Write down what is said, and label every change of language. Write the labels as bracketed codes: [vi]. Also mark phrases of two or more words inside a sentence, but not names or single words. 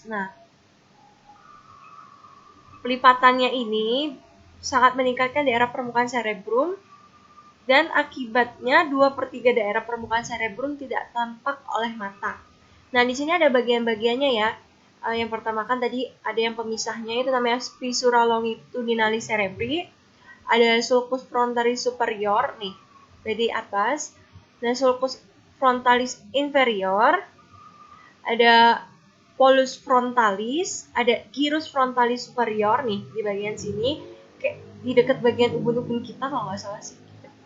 [id] Nah, pelipatannya ini sangat meningkatkan daerah permukaan cerebrum, dan akibatnya 2/3 daerah permukaan cerebrum tidak tampak oleh mata. Nah, di sini ada bagian-bagiannya ya. Yang pertama kan tadi ada yang pemisahnya, itu namanya [la] viscera longitudinalis cerebri. [id] Ada [la] sulcus frontalis superior [id] nih, dari atas. Dan [la] sulcus frontalis inferior. [id] Ada [la] polus frontalis, [id] ada [la] gyrus frontalis superior [id] nih di bagian sini, kayak di dekat bagian ubun-ubun kita kalau nggak salah sih.